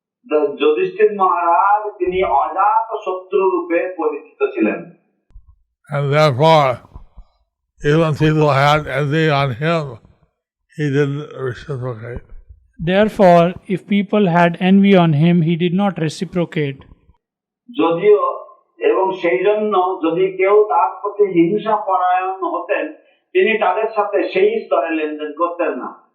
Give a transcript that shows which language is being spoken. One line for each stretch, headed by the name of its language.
English: The
Bangla: Yudhishthir মহারাজ তিনি অজাত শত্রু রূপে পরিচিত ছিলেন।
English: And therefore, even people had envy on him, he didn't reciprocate. Therefore, if people had envy on him, he did not reciprocate.
Bangla: যদিও এবং সেই জন্য যদি কেউ তার প্রতি হিংসা পরায়ণ হতেন তিনি তাদের সাথে সেই স্তরে লেনদেন করতেন না।